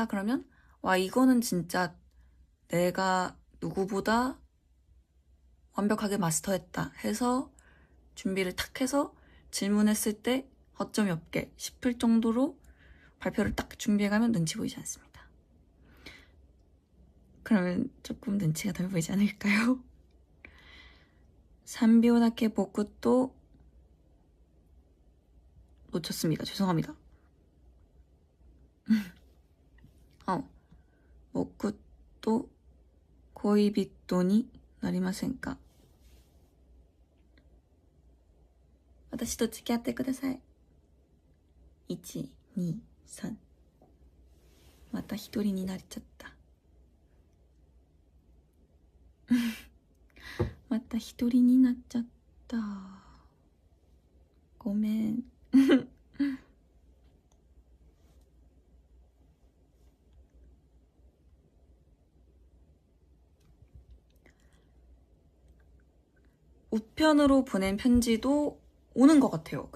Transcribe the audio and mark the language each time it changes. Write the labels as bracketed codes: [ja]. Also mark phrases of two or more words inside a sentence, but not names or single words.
[ko] 그러면 와, 이거는 진짜 내가 누구보다 완벽하게 마스터했다 해서 준비를 탁 해서 질문했을 때 허점이 없게 싶을 정도로 발표를 딱 준비해가면 눈치 보이지 않습니다. 그러면 조금 눈치가 덜 보이지 않을까요? [ja] 3秒だけ僕と [ko] 놓쳤습니다. 죄송합니다. [ja] 僕と恋人になりませんか私と付き合ってください。1、2、3。また一人になっちゃった。また一人になっちゃった。 [ko] ごめん。우편으로 보낸 편지도 오는 것 같아요.